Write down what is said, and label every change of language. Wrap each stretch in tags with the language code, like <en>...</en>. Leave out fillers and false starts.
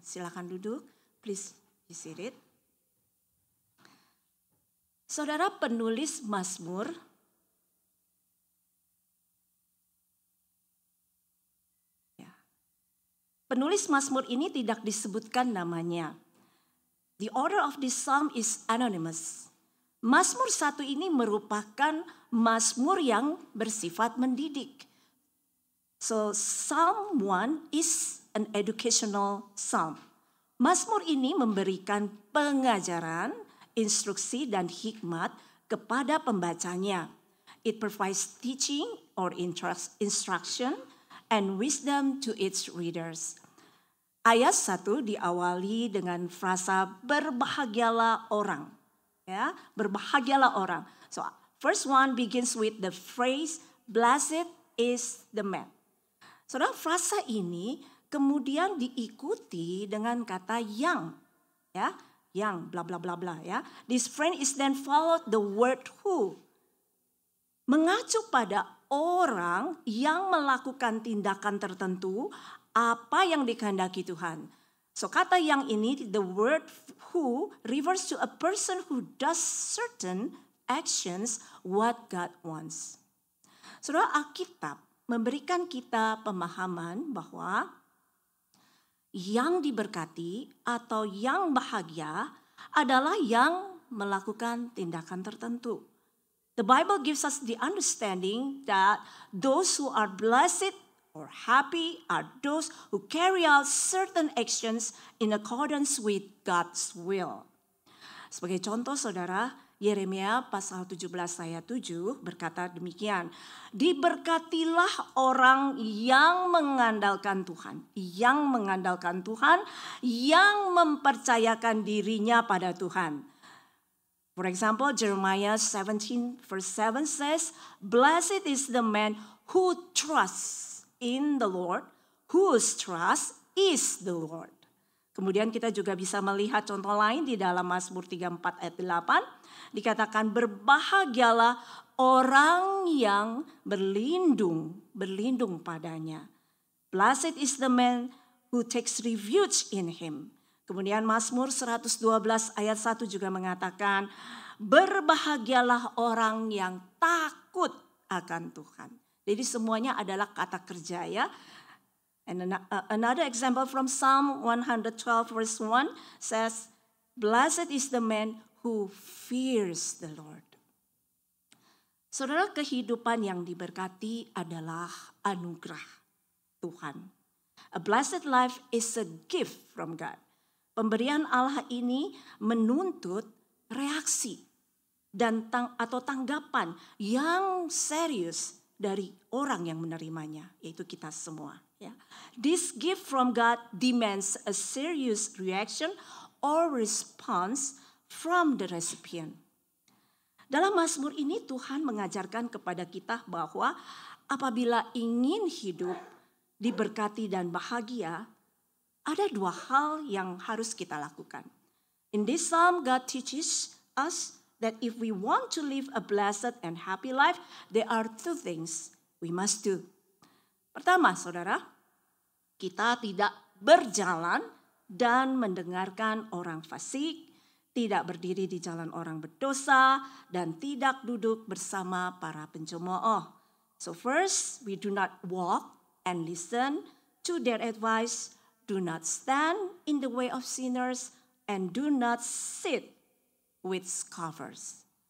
<id>Silakan duduk,</id> <en>please be seated.</en> <id>Saudara penulis Mazmur, penulis Mazmur ini tidak disebutkan namanya.</id> <en>The author of this psalm is anonymous.</en> <id>Mazmur 1 ini merupakan Mazmur yang bersifat mendidik.</id> <en>So Psalm 1 is an educational psalm.</en> <id>Mazmur ini memberikan pengajaran, instruksi dan hikmat kepada pembacanya.</id> <en>It provides teaching or instruction and wisdom to its readers.</en> <id>Ayat 1 diawali dengan frasa berbahagialah orang. Ya, berbahagialah orang.</id> <en>So first one begins with the phrase blessed is the man.</en> <id>Saudara, frasa ini kemudian diikuti dengan kata yang, ya, yang bla bla bla bla, ya.</id> <en>This phrase is then followed the word who,</en> <id>mengacu pada orang yang melakukan tindakan tertentu apa yang dikehendaki Tuhan.</id> <en>So</en> <id>kata yang ini,</id> <en>the word who refers to a person who does certain actions what God wants.</en> <id>Saudara, Alkitab memberikan kita pemahaman bahwa yang diberkati atau yang bahagia adalah yang melakukan tindakan tertentu.</id> <en>The Bible gives us the understanding that those who are blessed or happy are those who carry out certain actions in accordance with God's will.</en> <id>Sebagai contoh, saudara, Yeremia pasal 17 ayat 7 berkata demikian. Diberkatilah orang yang mengandalkan Tuhan. Yang mengandalkan Tuhan, yang mempercayakan dirinya pada Tuhan.</id> <en>For example, Jeremiah 17 verse 7 says, blessed is the man who trusts in the Lord, whose trust is the Lord.</en> <id>Kemudian kita juga bisa melihat contoh lain di dalam Mazmur 34 ayat 8. Dikatakan berbahagialah orang yang berlindung padanya.</id> <en>Blessed is the man who takes refuge in him.</en> <id>Kemudian Mazmur 112 ayat 1 juga mengatakan berbahagialah orang yang takut akan Tuhan. Jadi semuanya adalah kata kerja, ya.</id> <en>And another example from Psalm 112 verse 1 says, blessed is the man who fears the Lord.</en> <id>Saudara, kehidupan yang diberkati adalah anugerah Tuhan.</id> <en>A blessed life is a gift from God.</en> <id>Pemberian Allah ini menuntut reaksi dan atau tanggapan yang serius dari orang yang menerimanya, yaitu kita semua. Ya.</id> <en>This gift from God demands a serious reaction or response from the recipient.</en> <id>Dalam Mazmur ini Tuhan mengajarkan kepada kita bahwa apabila ingin hidup diberkati dan bahagia, ada dua hal yang harus kita lakukan.</id> <en>In this psalm, God teaches us that if we want to live a blessed and happy life, there are two things we must do.</en> <id>Pertama, saudara, kita tidak berjalan dan mendengarkan orang fasik, tidak berdiri di jalan orang berdosa, dan tidak duduk bersama para pencemooh.</id> <en>So first, we do not walk and listen to their advice, do not stand in the way of sinners, and do not sit with scoffers.</en>